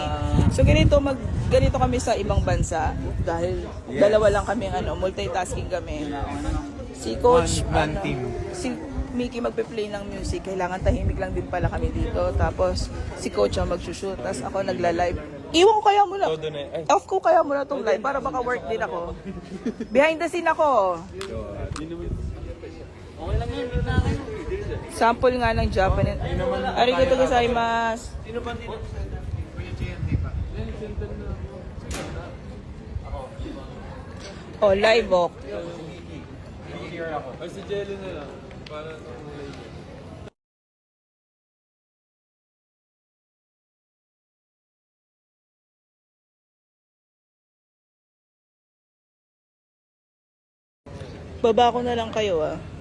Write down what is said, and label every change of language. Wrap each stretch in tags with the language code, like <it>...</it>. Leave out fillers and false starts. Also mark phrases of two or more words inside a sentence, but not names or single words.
<tl>So ganito kami sa ibang bansa dahil dalawa lang kami multitasking kami. Si coach si Mickey magpe-play ng music. Kailangan tahimik lang din pala kami dito. Tapos si coach ang mag-shoot. Tapos ako nagla-live. Iwan ko kaya muna. Off ko kaya muna tong live para baka work din ako.</tl> <en>Behind the scene ako.</en> <tl>Okay lang yun, yun na kayo. Sample nga ng Japanese.</tl> <ja>ありがとうございます.</ja> <tl>Sino ba dito? Oh, live oh. Ay, si Jelly na lang. Para Baba ko na lang kayo ah.</tl>